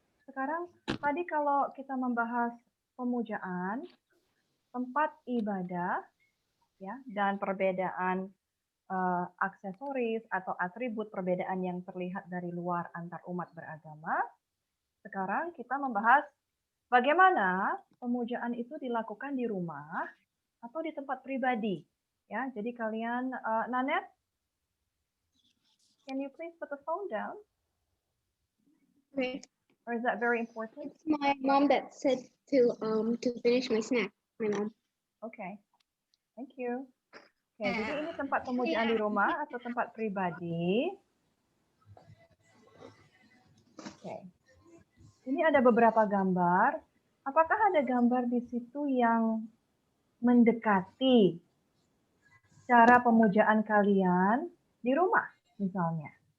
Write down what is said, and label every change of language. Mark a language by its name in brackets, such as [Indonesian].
[Indonesian] Sekarang tadi kalau kita membahas pemujaan, tempat ibadah, ya, dan perbedaan aksesoris atau atribut perbedaan yang terlihat dari luar antar umat beragama. Sekarang kita membahas bagaimana pemujaan itu dilakukan di rumah atau di tempat pribadi. Ya, jadi kalian, [English] Nanet, can you please put the phone down? Okay. Or is that very important? It's my mom that said to finish my snack. My mom. Okay, thank you. [Indonesian] Oke, jadi ini tempat pemujaan di rumah atau tempat pribadi. Oke, ini ada beberapa gambar. Apakah ada gambar di situ yang mendekati cara pemujaan kalian di rumah, misalnya?